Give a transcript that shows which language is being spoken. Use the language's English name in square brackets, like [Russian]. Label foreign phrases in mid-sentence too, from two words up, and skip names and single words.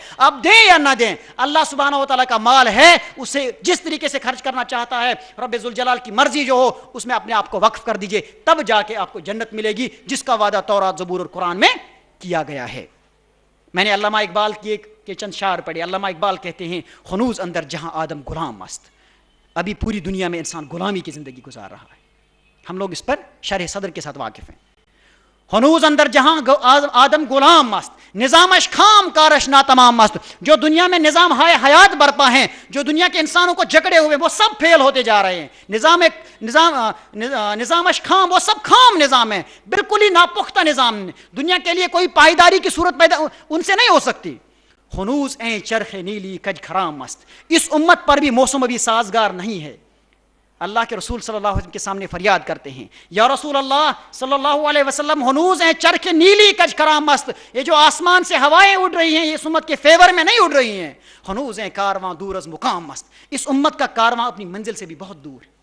[Urdu] آپ دیں یا نہ دیں, اللہ [Arabic] سبحانہ و تعالیٰ [Urdu] کا مال ہے, اسے جس طریقے سے خرچ کرنا چاہتا ہے رب ذوالجلال کی مرضی جو ہو اس میں اپنے آپ کو وقف کر دیجئے, تب جا کے آپ کو جنت ملے گی جس کا وعدہ تورات, زبور اور قرآن میں کیا گیا ہے. میں نے علامہ اقبال کے چند شعر پڑھے. علامہ اقبال کہتے ہیں [Persian] ہنوز اندر جہاں آدم غلام مست, [Urdu] ابھی پوری دنیا میں انسان غلامی کی زندگی گزار رہا ہے. ہم لوگ اس پر شرح صدر کے ساتھ واقف ہیں. [Persian] ہنوز اندر جہاں آدم غلام مست, نظامش خام کارش ناتمام مست. [Urdu] جو دنیا میں نظام ہائے حیات برپا ہیں, جو دنیا کے انسانوں کو جکڑے ہوئے, وہ سب فیل ہوتے جا رہے ہیں. [Persian] نظامش خام, [Urdu] وہ سب خام نظام ہے, بالکل ہی ناپختہ نظام. دنیا کے لیے کوئی پائیداری کی صورت پیدا ان سے نہیں ہو سکتی. [Persian] ہنوز این چرخ نیلی کج خرام مست, [Urdu] اس امت پر بھی موسم ابھی سازگار نہیں ہے. اللہ کے رسول [Arabic] صلی اللہ علیہ وسلم [Urdu] کے سامنے فریاد کرتے ہیں, [Arabic] یا رسول اللہ صلی اللہ علیہ وسلم, [Persian] ہنوز ہیں چرخ نیلی کج خرام مست. [Urdu] یہ جو آسمان سے ہوائیں اڑ رہی ہیں یہ اس امت کے فیور میں نہیں اڑ رہی ہیں. [Persian] ہنوز ہیں کارواں دور از مقام مست, [Urdu] اس امت کا کارواں اپنی منزل سے بھی بہت دور.